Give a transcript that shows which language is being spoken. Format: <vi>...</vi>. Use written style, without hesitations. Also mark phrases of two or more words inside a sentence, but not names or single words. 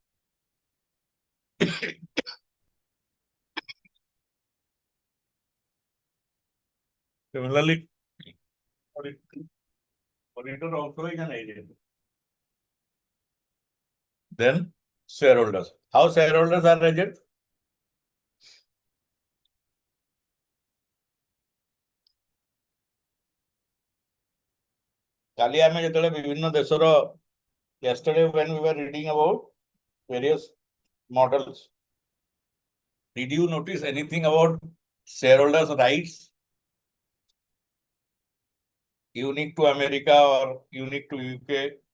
<en>Similarly, auditor also is an agent. Then shareholders. How shareholders are agents?</en> <or>କାଲି ଆମେ ଯେତେଲେ ବିଭିନ୍ନ ଦେଶର</or> <en>yesterday when we were reading about various models, did you notice anything about shareholders' rights unique to America or unique to UK?</en>